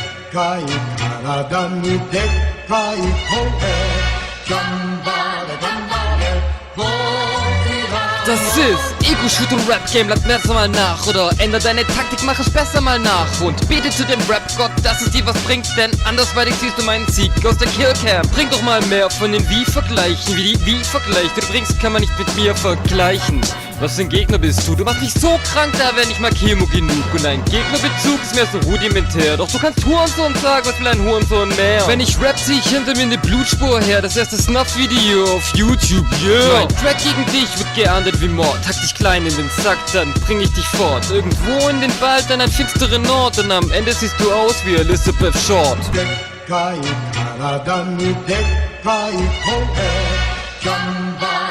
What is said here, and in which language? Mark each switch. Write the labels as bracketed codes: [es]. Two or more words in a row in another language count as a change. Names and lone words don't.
[ja] かい体にでっかい声頑張れ頑張れ僕ら [de] Das ist Ego-Shoot und Rap-Game, lad mir mal nach. Oder änder deine Taktik, mach es besser mal nach. Und bete zu dem Rap-Gott, dass es dir was bringt. Denn andersweitig siehst du meinen Sieg aus der Killcam. Bring doch mal mehr von den Wie-Vergleichen. Wie die Wie-Vergleiche du bringst, kann man nicht mit mir vergleichen. Was für ein Gegner bist du? Du machst mich so krank, da wär nicht mal Chemo genug. Und ein Gegnerbezug ist mir so rudimentär. Doch du kannst Hurensohn sagen, was will ein Hurensohn mehr? Wenn ich rap, zieh ich hinter mir ne Blutspur her. Das erste Snuff-Video auf YouTube, yeah. Mein Track gegen dich wird geahndet wie Mord. Hack dich klein in den Sack, dann bring ich dich fort. Irgendwo in den Wald an einen finsteren Ort. Und am Ende siehst du aus wie Elizabeth Short. [ja] でっかい体にでっかい声頑張